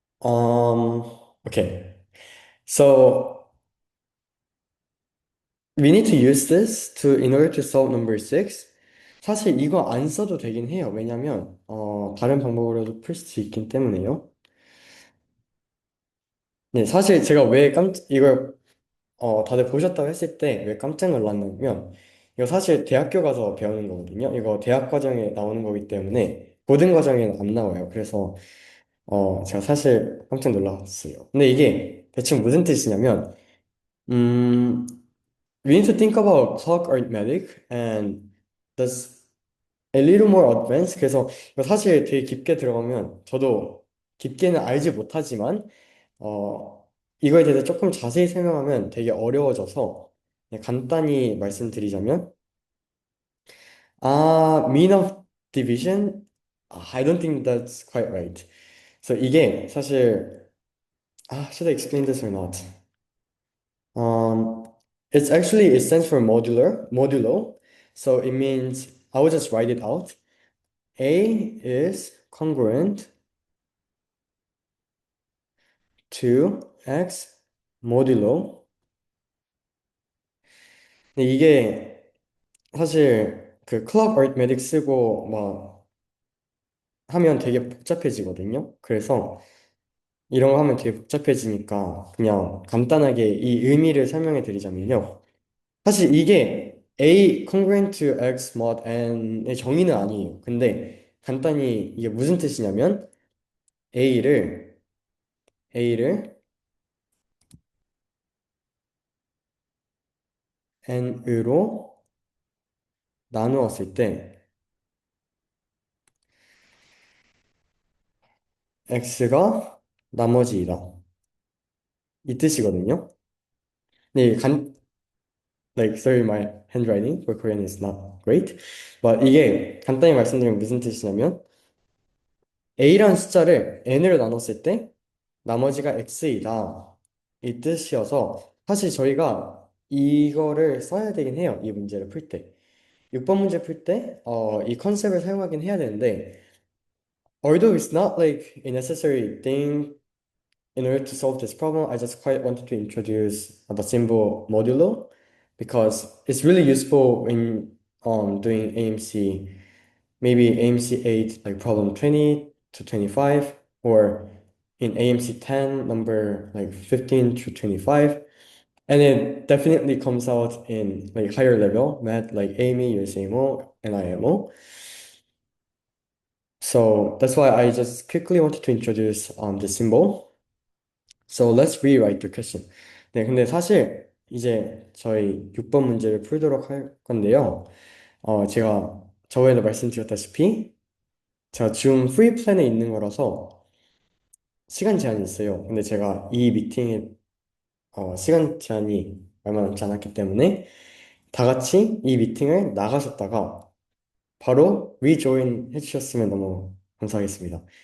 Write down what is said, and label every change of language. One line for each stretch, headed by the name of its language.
English: Okay. So we need to use this in order to solve number 6.
Korean: 사실 이거 안 써도 되긴 해요. 왜냐면 다른 방법으로도 풀 수 있긴 때문에요. 네, 사실 제가 왜 이걸 다들 보셨다고 했을 때 왜 깜짝 놀랐냐면 이거 사실 대학교 가서 배우는 거거든요. 이거 대학 과정에 나오는 거기 때문에 고등 과정에는 안 나와요. 그래서 제가 사실 깜짝 놀랐어요. 근데 이게 대충 무슨 뜻이냐면 음,
English: we need to think about clock arithmetic and that's a little more advanced.
Korean: 그래서 이거 사실 되게 깊게 들어가면 저도 깊게는 알지 못하지만 이거에 대해서 조금 자세히 설명하면 되게 어려워져서 그냥 간단히 말씀드리자면 mean of division?
English: I don't think that's quite right. So
Korean: 이게 사실
English: should I explain this or not? Um, it stands for modulo. So it means I will just write it out. A is congruent to x modulo.
Korean: 근데 이게 사실 그 클럽 어리트메틱 쓰고 막 하면 되게 복잡해지거든요. 그래서 이런 거 하면 되게 복잡해지니까 그냥 간단하게 이 의미를 설명해 드리자면요. 사실 이게 A congruent to X mod n의 정의는 아니에요. 근데 간단히 이게 무슨 뜻이냐면 A를 A를 n으로 나누었을 때 X가 나머지이다. 이 뜻이거든요.
English: 네, sorry, my handwriting for Korean is not great.
Korean: But 이게 간단히 말씀드리면 무슨 뜻이냐면 A라는 숫자를 n으로 나눴을 때 나머지가 x이다. 이 뜻이어서 사실 저희가 이거를 써야 되긴 해요. 이 문제를 풀 때. 6번 문제 풀 때, 이 컨셉을 사용하긴 해야 되는데,
English: although it's not like a necessary thing in order to solve this problem, I just quite wanted to introduce the symbol modulo because it's really useful when doing AMC, maybe AMC 8, like problem 20 to 25, or in AMC 10, number like 15 to 25. And it definitely comes out in like higher level math like AME, USAMO, and IMO. So that's why I just quickly wanted to introduce the symbol. So let's rewrite the question.
Korean: 네, 근데 사실 이제 저희 6번 문제를 풀도록 할 건데요. 제가 저번에도 말씀드렸다시피 제가 지금 프리 플랜에 있는 거라서 시간 제한이 있어요. 근데 제가 이 미팅에 시간 제한이 얼마 남지 않았기 때문에 다 같이 이 미팅을 나가셨다가 바로 rejoin 해주셨으면 너무 감사하겠습니다.